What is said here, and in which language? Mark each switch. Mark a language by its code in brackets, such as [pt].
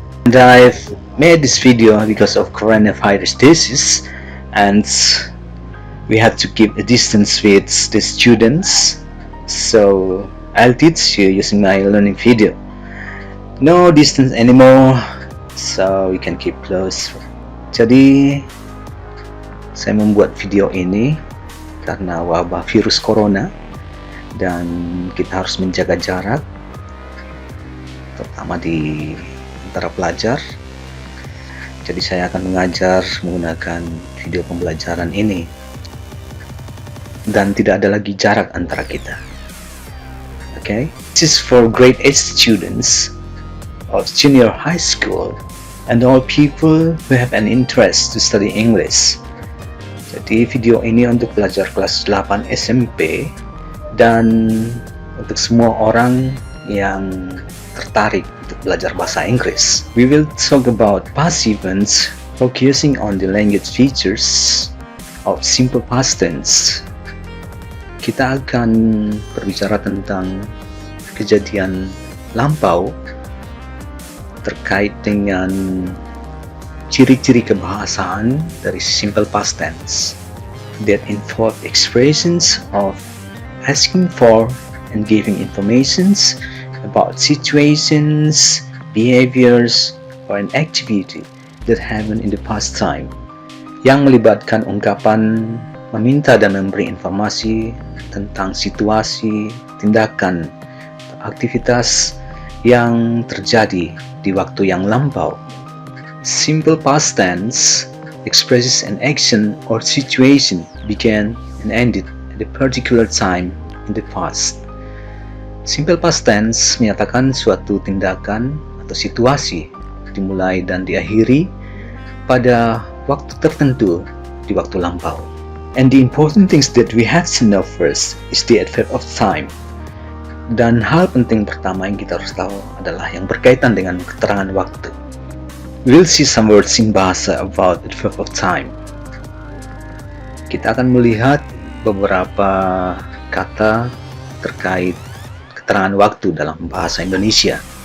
[en] And I've made this video because of coronavirus disease and we have to keep a distance with the students, so I'll teach you using my learning video. No distance anymore, so you can keep close. [id] Jadi saya membuat video ini karena wabah virus corona dan kita harus menjaga jarak, terutama di antara pelajar. Jadi saya akan mengajar menggunakan video pembelajaran ini dan tidak ada lagi jarak antara kita. [en] Okay, this is for grade 8 students of junior high school and all people who have an interest to study English. [id] Jadi video ini untuk pelajar kelas 8 SMP dan untuk semua orang yang tertarik untuk belajar bahasa Inggris. [en] We will talk about past events focusing on the language features of simple past tense. [id] Kita akan berbicara tentang kejadian lampau terkait dengan ciri-ciri kebahasaan dari [en] simple past tense that involve expressions of asking for and giving informations about situations, behaviors, or an activity that happened in the past time, [id] yang melibatkan ungkapan meminta dan memberi informasi tentang situasi, tindakan, aktivitas yang terjadi di waktu yang lampau. [en] Simple past tense expresses an action or situation began and ended at a particular time in the past. [id] Simple past tense menyatakan suatu tindakan atau situasi dimulai dan diakhiri pada waktu tertentu di waktu lampau. [en] And the important things that we have to know first is the adverb of time. [id] Dan hal penting pertama yang kita harus tahu adalah yang berkaitan dengan keterangan waktu. [en] We'll see some words in bahasa about adverb of time. [id] Kita akan melihat beberapa kata terkait keterangan waktu dalam bahasa Indonesia.